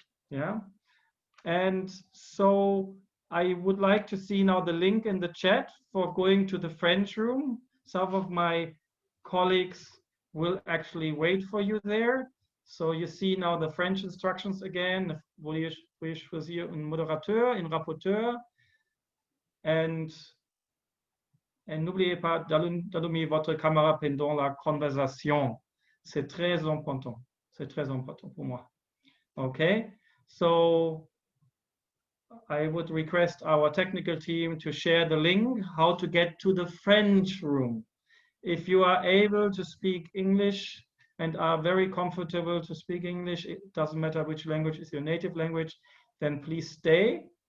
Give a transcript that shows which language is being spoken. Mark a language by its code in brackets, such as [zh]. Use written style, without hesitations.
[en] Yeah, and so I would like to see now the link in the chat for going to the French room. Some of my colleagues will actually wait for you there. So you see now the French instructions again. [fr] Veuillez choisir un modérateur, un rapporteur, and n'oubliez pas d'allumer votre caméra pendant la conversation. C'est très important. C'est très important pour moi. Okay. [en] So I would request our technical team to share the link how to get to the French room. If you are able to speak English and are very comfortable to speak English, it doesn't matter which language is your native language, then please stay.